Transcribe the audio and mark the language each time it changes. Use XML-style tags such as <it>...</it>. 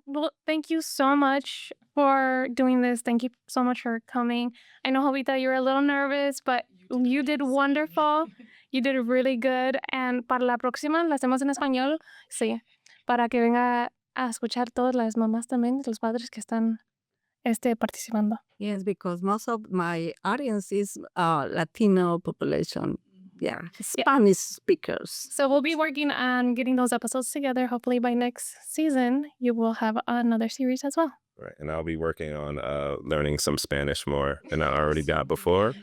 <en>Well, thank you so much for doing this. Thank you so much for coming. I know, Jovita, you were a little nervous, but you did wonderful. You did really good.</en> <es>And para la próxima, la hacemos en español. Sí. Para que venga a escuchar todas las mamás también, los padres que están participando.</es> <en>Yes, because most of my audience is Latino population. Yeah, Spanish speakers. So we'll be working on getting those episodes together. Hopefully by next season, you will have another series as well. Right, and I'll be working on learning some Spanish more than I already got before.</en>